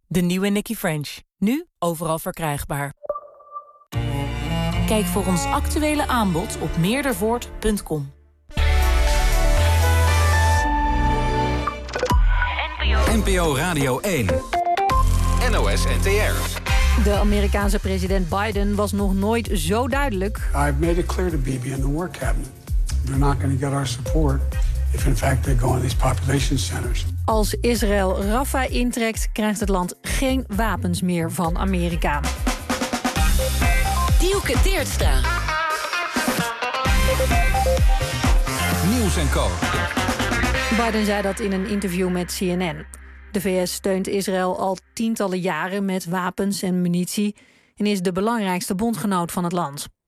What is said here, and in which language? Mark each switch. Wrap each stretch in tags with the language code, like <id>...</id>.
<nl>De nieuwe Nicky French. Nu overal verkrijgbaar. Kijk voor ons actuele aanbod op meerdervoort.com. NPO Radio 1. NOS NTR. De Amerikaanse president Biden was nog nooit zo duidelijk.</nl> <en>I've made it clear to Bibi in the War Cabinet. They're not going to get our support if in fact they go in these population centers.</en> <nl>Als Israël Rafah intrekt, krijgt het land geen wapens meer van Amerika. Dielke Teertstra. Nieuws en co. Biden zei dat in een interview met CNN. De VS steunt Israël al tientallen jaren met wapens en munitie en is de belangrijkste bondgenoot van het land.</nl>